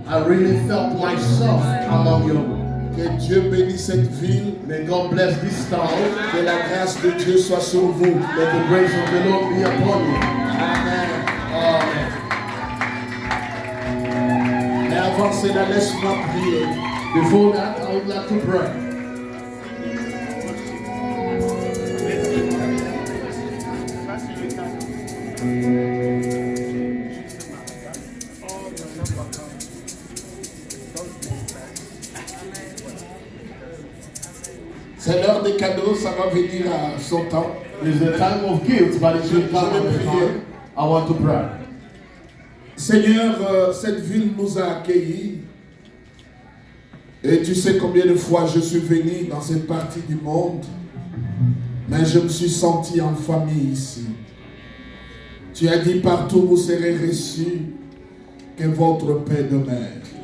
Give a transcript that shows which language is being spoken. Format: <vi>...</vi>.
<en>I really felt myself among you.</en> <fr>Que Dieu bénisse cette ville.</fr> <en>May God bless this town.</en> <fr>Que la grâce de Dieu soit sur vous.</fr> <en>Let the grace of the Lord be upon you. Amen.</en> <fr>Mais avant cela, laisse-moi prier.</fr> <en>Before that, I would like to pray.</en> <fr>C'est l'heure des cadeaux, ça va venir à son temps.</fr> <en>It's the time of gifts, but it should come at the time. I want to pray.</en> <fr>Seigneur, cette ville nous a accueillis. Et tu sais combien de fois je suis venu dans cette partie du monde. Mais je me suis senti en famille ici. Tu as dit partout vous serez reçus que votre paix demeure.</fr>